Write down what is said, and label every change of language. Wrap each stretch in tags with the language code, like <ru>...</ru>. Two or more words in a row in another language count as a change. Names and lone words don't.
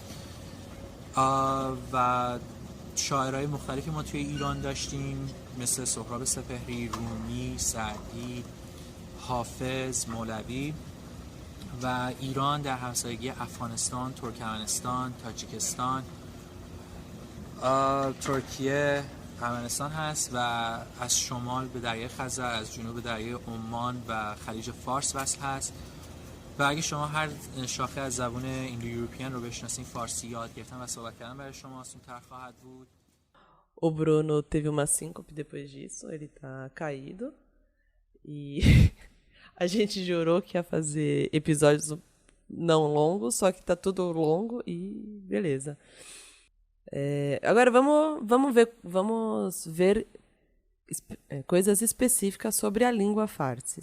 <fa>و شاعرای مختلفی ما توی ایران داشتیم مثل سهراب سپهری، رومی، سعدی، حافظ، مولوی و ایران در همسایگی افغانستان، ترکمنستان، تاجیکستان، ترکیه، ارمنستان هست و از شمال به دریای خزر، از جنوب به دریای عمان و خلیج فارس وصل هست. و اگه شما هر شاخه از زبان</fa> <en>Indo European</en> <fa>رو بشناسین، فارسی یاد گرفتن و صحبت کردن برای شما آسان‌تر خواهد بود.</fa> <pt>O Bruno teve uma síncope depois disso, ele tá caído. E a gente jurou que ia fazer episódios não longos, só que tá tudo longo e beleza. Agora vamos ver coisas específicas sobre a língua Farsi.</pt>